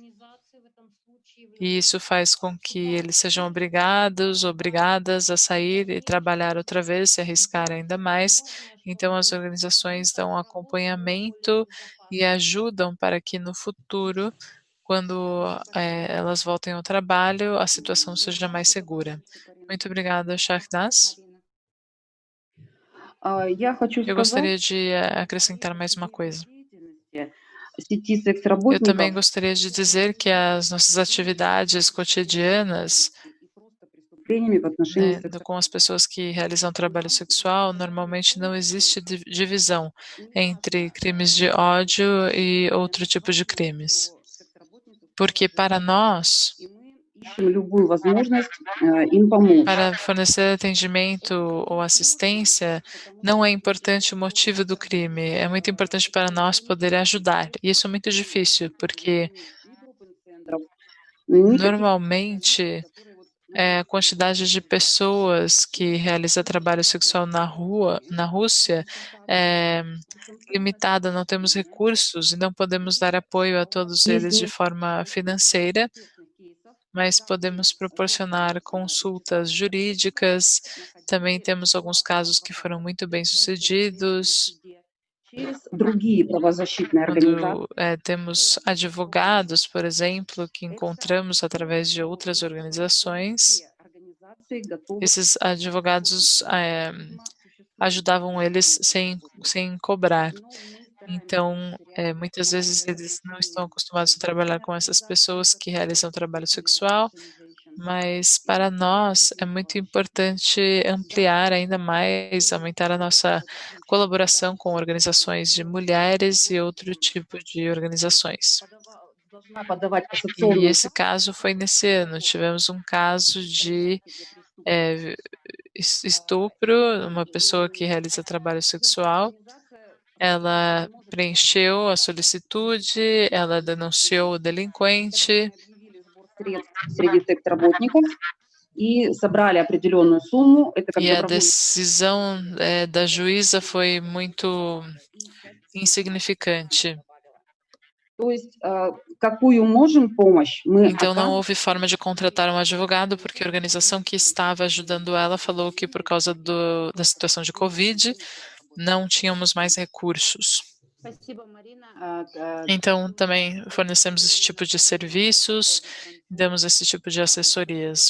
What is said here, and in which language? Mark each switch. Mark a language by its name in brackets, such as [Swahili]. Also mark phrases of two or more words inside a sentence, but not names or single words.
[Portuguese] E isso faz com que eles sejam obrigadas a sair e trabalhar outra vez, se arriscar ainda mais. Então as organizações dão acompanhamento e ajudam para que no futuro, quando elas voltem ao trabalho, a situação seja mais segura. Muito obrigada, Shahdas. [Russian] Я хочу [Portuguese] Eu [Russian] сказать, [Portuguese] gostaria de acrescentar mais uma coisa. [Russian] сети [Portuguese] Eu também [Russian] секс-работников [Portuguese] gostaria de dizer que as nossas atividades cotidianas, [Russian] преступлениями в отношении [Portuguese] com as pessoas que realizam trabalho sexual, normalmente não existe divisão entre crimes de ódio e outro tipo de crimes. Porque para nós, [Russian] ищем любую возможность им помочь. [Portuguese] para fornecer atendimento ou assistência, não é importante o motivo do crime, é muito importante para nós poder ajudar. E isso é muito difícil, porque normalmente a quantidade de pessoas que realiza trabalho sexual na Rússia, é limitada, não temos recursos e não podemos dar apoio a todos eles de forma financeira, mas podemos proporcionar consultas jurídicas. Também temos alguns casos que foram muito bem-sucedidos, [Russian] Другие правозащитные организации, [Portuguese] quando temos advogados, por exemplo, que encontramos através de outras organizações. Esses advogados ajudavam eles sem cobrar. Então, muitas vezes eles não estão acostumados a trabalhar com essas pessoas que realizam trabalho sexual, mas para nós é muito importante ampliar ainda mais, aumentar a nossa colaboração com organizações de mulheres e outro tipo de organizações. [Russian] должна подавать [Portuguese] E [Russian] кассационную [Portuguese] esse caso foi nesse ano. Tivemos um caso de estupro, uma pessoa que realiza trabalho sexual. Ela preencheu a solicitude, ela denunciou o delinquente. [Russian] средств среди секс-работников и собрали определенную сумму. Это как [Portuguese] E a [Russian] добровольный. [Portuguese] decisão da juíza foi muito insignificante. [Russian] То есть какую можем помощь мы [Portuguese] Então não [Russian] оказываем. [Portuguese] houve forma de contratar um advogado, porque a organização que estava ajudando ela falou que por causa da situação de Covid, não tínhamos mais recursos. [Russian] Спасибо, Марина. [Portuguese] Então também fornecemos esse tipo de serviços, damos esse tipo de assessorias.